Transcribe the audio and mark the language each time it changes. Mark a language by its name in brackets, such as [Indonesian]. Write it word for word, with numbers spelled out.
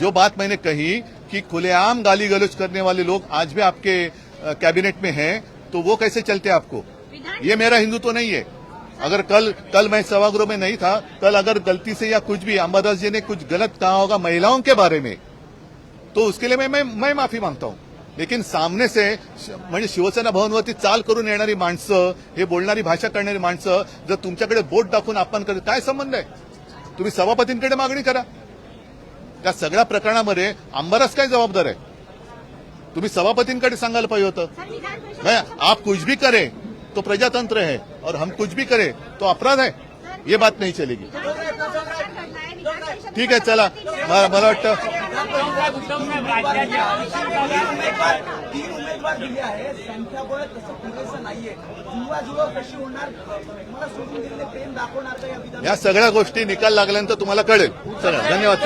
[Hindi] जो बात मैंने कही कि खुलेआम गाली गलौज करने वाले लोग आज भी आपके अ, कैबिनेट में हैं, तो वो कैसे चलते आपको? ये मेरा हिंदुत्व नहीं है. अगर कल कल मैं सभागृह में नहीं था, कल अगर गलती से या कुछ भी अंबादास जी ने कुछ गलत कहा होगा महिलाओं के बारे में, तो उसके लिए मैं मैं, मैं माफी मागता हूँ. लेकिन सामने से [Marathi] श- म्हणजे शिवसेना भवनवरती चाल करून येणारी माणसं, हे बोलणारी भाषा करणारी माणसं जर तुमच्याकडे बोट दाखवून आपण करत, काय संबंध आहे? तुम्ही सभापतींकडे मागणी करा. त्या सगळ्या प्रकरणामध्ये अंबादास काय जबाबदार आहे? तुम्ही सभापतींकडे सांगायला पाहिजे होतं. [Hindi] मैं आप कुछ भी करें तो प्रजातंत्र है, और हम कुछ भी करें तो अपराध है, ये बात नहीं चलेगी. [Marathi] ठीक है, चला. मला मला वाटतं तीन उमेदवार दिले आहेत, संख्याबळ तसं पुरेसं नाहीये. जुवा जुवा कशी होणार, मला सोडून दिलेले प्रेम दाखवणार का या विधान? या सगळ्या गोष्टी निकाल लागल्यानंतर तुम्हाला कळेल. चला, धन्यवाद.